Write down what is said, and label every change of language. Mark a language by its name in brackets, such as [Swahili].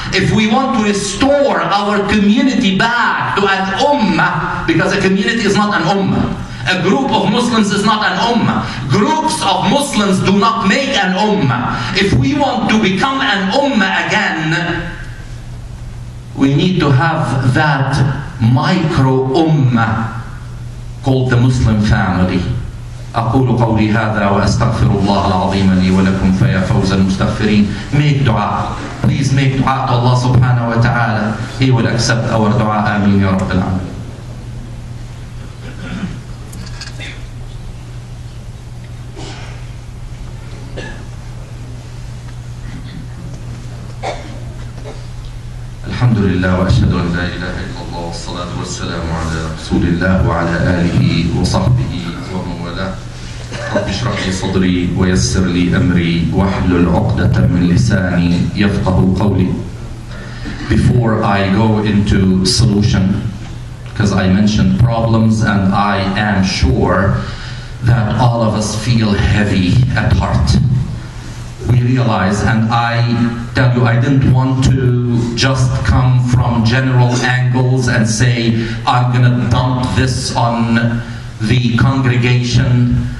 [English] If we want to restore our community back to an ummah, because a community is not an ummah, a group of Muslims is not an ummah, groups of Muslims do not make an ummah. If we want to become an ummah again, we need to have that micro ummah called the Muslim family. [Arabic] أقول قولي هذا وأستغفر الله العظيم لي ولكم فيا فوز المستغفرين. [English] Make dua. Please make dua to Allah subhanahu wa ta'ala. He will accept our dua. Ameen ya Rabbil Alamin. [Arabic] الحمد لله وأشهد أن لا إله إلا الله والصلاة والسلام على رسول الله وعلى آله وصحبه ومن والاه. رب اشرح لي صدري ويسر لي أمري واحلل عقدة من لساني يفقه قولي. [English] Before I go into solution, because I mentioned problems, and I am sure that all of us feel heavy at heart. We realize, and I tell you, I didn't want to just come from general angles and say, I'm going to dump this on the congregation.